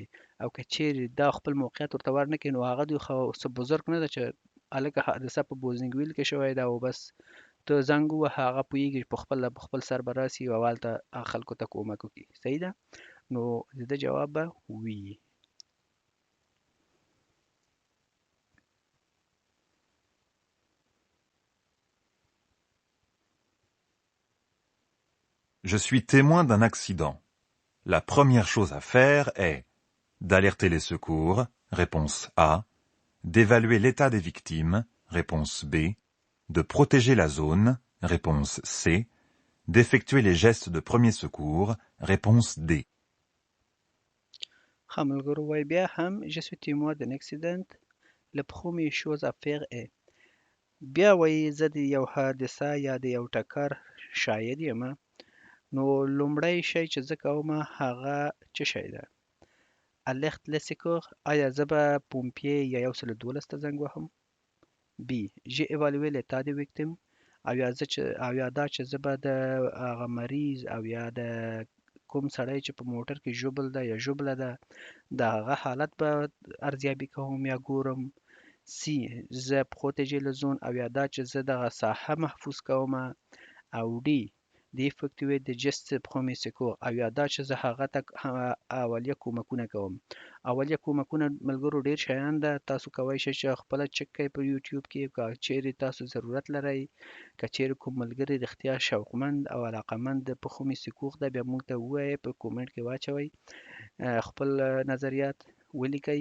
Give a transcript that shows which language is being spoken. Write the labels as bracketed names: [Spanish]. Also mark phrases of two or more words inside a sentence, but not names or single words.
[Pashto] او که چیرې دا خپل موقعیت ورته ورنکړي نو هغه دوی خو څه بزرګ نه ده چې هلکه حادثه په بوزنګویل کې شوې ده او بس ته زنګ ووهه هغه پوهېږي په خپل سر به راسي او هلته خلکو ته کومک وکړي. صحیح ده؟ نو د ده جواب به وي. [French] Je suis témoin d'un accident. La première chose à faire est d'alerter les secours, réponse A, d'évaluer l'état des victimes, réponse B, de protéger la zone, réponse C, d'effectuer les gestes de premier secours, réponse D. [Pashto] ښه ملګرو وایي بیا هم [French] je suis témoin d'un accident. La première chose à faire est. [Pashto] بیا وایي زه د یو حادثه یا د یو ټکر شاهد یم نو لومړی شی چې زه کوم هغه څه شی ده؟ [French] الرت les secours. [Pashto] آیا زه به پومپیې یا 112 ته زنګ وهم؟ [French] B. j'ai évalué l'état des victimes. [Pashto] او یا دا چې زه به د هغه مریض او یا د کوم سړی چې په موټر کې ژوبل ده یا ژوبله ده د هغه حالت به ارزیابي کوم یا ګورم. [French] C. زه protéger le zone. [Pashto] او یا دا چې زه دغه ساحه محفوظ کوم. او D. [French] d'effectuer des gestes de premier secours. [Pashto] او یا دا چې زه هغه ته اولیه کومکونه کوم. اولیه کومکونه ملګرو ډیر شیان ده، تاسو کولی شئ چې خپله چک کړئ په یوټیوب کې که چیرې تاسو ضرورت لرئ. که چیرې کوم ملګري رښتیا شوقمند او علاقمند د [French] premier secours [Pashto] ده بیا موږ ته ووایئ، په کومنټ کې واچوئ، خپل نظریات ولیکئ.